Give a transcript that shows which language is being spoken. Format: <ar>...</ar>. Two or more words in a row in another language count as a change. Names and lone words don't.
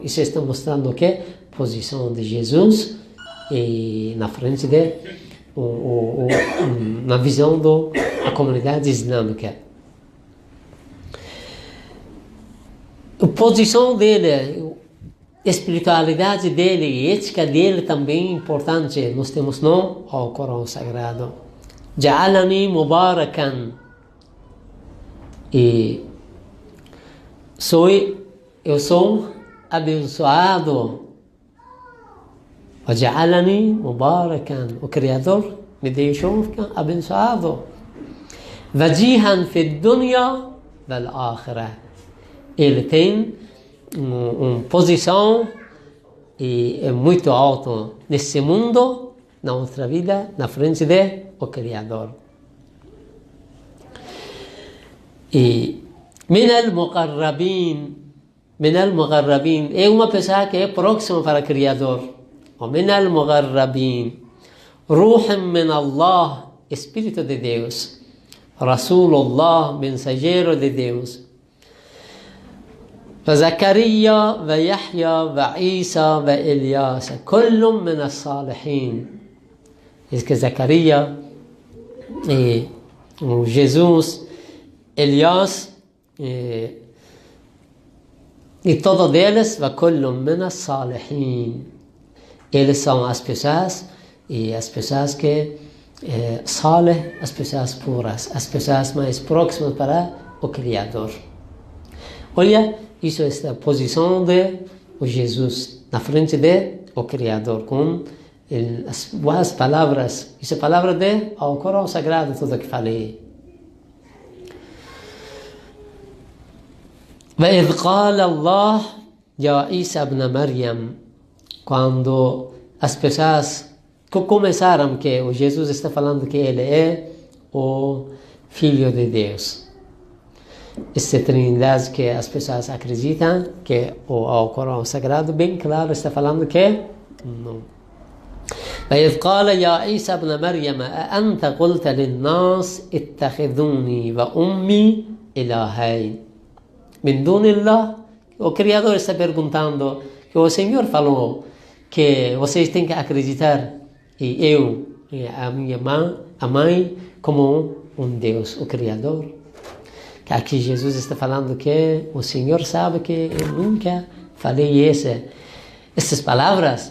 <pt>Isso está mostrando que a posição de Jesus e na frente na visão da comunidade islâmica. A posição dele, a espiritualidade dele e a ética dele também é importante. Nós temos no Corão Sagrado.</pt> <ar>جعلني مباركا.</ar> <pt>E eu sou abençoado.</pt> <ar>وجعلني مباركا.</ar> <pt>O Criador me deixou abençoado.</pt> <ar>وجيها في الدنيا والآخرة.</ar> <pt>Ele tem uma posição muito alta nesse mundo, na outra vida, na frente do Criador. E</pt> <ar>من المقربين</ar> <pt>é uma pessoa que é próxima para o Criador.</pt> <ar>ومن المغربين روح من الله,</ar> <pt>Espírito de Deus, Rasulullah, mensageiro de Deus,</pt> <ar>وزكريا ويحيى وعيسى وإلياس كل من الصالحين.</ar> <pt>Diz que Zacarias e Jesus, Elias e todos eles,</pt> <ar>وكل من الصالحين.</ar> <pt>Eles são as pessoas que saleh, as pessoas puras, as pessoas mais próximas para o Criador. Olha, isso é a posição de Jesus na frente do Criador, com as boas palavras. Isso é a palavra do Corão Sagrado, tudo que falei.</pt> <ar>وإذ قال الله يا عيسى ابن مريم.</ar> <pt>Quando as pessoas começaram que o Jesus está falando que ele é o Filho de Deus. Essa trindade que as pessoas acreditam, que o Corão Sagrado bem claro está falando que não.</pt> <ar>وإذ قال يا عيسى ابن مريم أأنت قلت للناس اتخذوني وأمي إلهين من دون الله.</ar> <pt>O Criador está perguntando que o Senhor falou que vocês têm que acreditar em eu e a minha mãe como um Deus, o Criador. Que aqui Jesus está falando que o Senhor sabe que eu nunca falei essas palavras.</pt>